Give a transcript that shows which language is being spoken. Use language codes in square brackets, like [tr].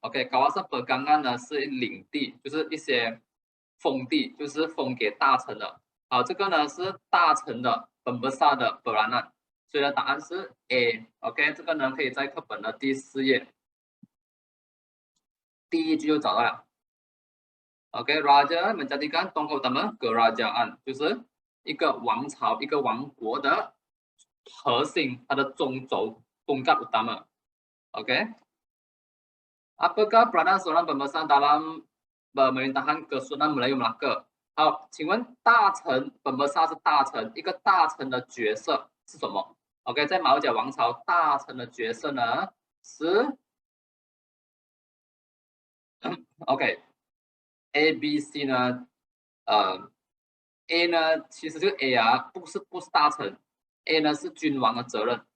[zh] OK， [ms] kawasan pergangan [zh] 呢是领地，就是一些封地，就是封给大臣的。这个呢是大臣的pembesar的 peranan，所以呢答案是 A。 OK， 这个呢可以在课本的第4页，第一句就找到了。 [ms] OK，raja menjadikan tongkat utama kerajaan， [zh] 就是一个王朝、一个王国的核心，它的中轴 [ms] tongkat utama。OK，apakah peranan seorang pembesar dalam pemerintahan Kesultanan Melayu Melaka？ [zh] 好，请问大臣pembesar是大臣，一个大臣的角色是什么 ？OK， 在马六甲王朝，大臣的角色呢是OK。A、B、C 呢，A 呢，其实这个 A 不是大臣 ，A 呢是君王的责任。